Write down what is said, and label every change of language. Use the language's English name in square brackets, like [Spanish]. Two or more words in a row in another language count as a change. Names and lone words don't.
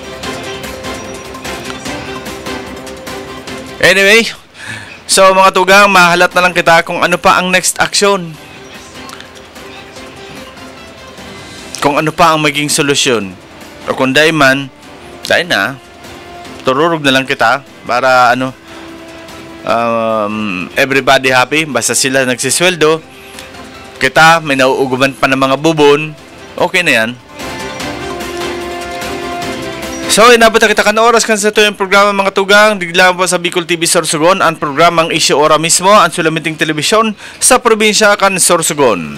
[Bikol] Anyway, so mga tugang, mahalat na lang kita kung ano pa ang [English] next action. [Bikol] Kung ano pa ang maging solusyon. O kung dahil man, dahil na, tururog na lang kita para [English] everybody happy. [Bikol] Basta sila nagsisweldo, kita may nauuguman pa ng mga bubon, okay na yan. So inabot na kita kan oras kan sa ito yung programa mga tugang. Diglaan po sa Bicol TV Sorsogon ang programang Isyu Ora mismo, ang sulamiting telebisyon sa probinsya kan Sorsogon.